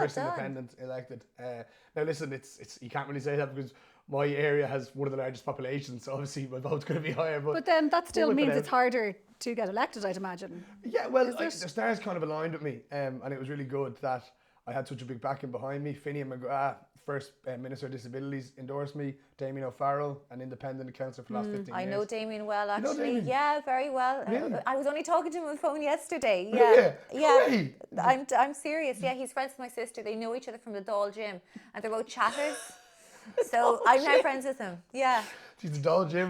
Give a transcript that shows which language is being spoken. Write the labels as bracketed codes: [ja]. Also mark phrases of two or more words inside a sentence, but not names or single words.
[en] First independent elected. Now listen, it's you can't really say that because my area has one of the largest populations, so obviously my vote's going to be higher. But then that still means it's harder to get elected, I'd imagine. Yeah, well, the stars kind of aligned with me, and it was really good that I had such a big backing behind me. Finian McGrath, first Minister of Disabilities, endorsed me. Damien O'Farrell, an independent councillor for the last 15 years. I know Damien well, actually. You know Damien? Yeah, very well. Really? I was only talking to him on the phone yesterday. Yeah. I'm serious. Yeah, he's friends with my sister. They know each other from the Dáil gym, and they're both chatters. So I'm now friends with him. Yeah. She's the Dáil gym.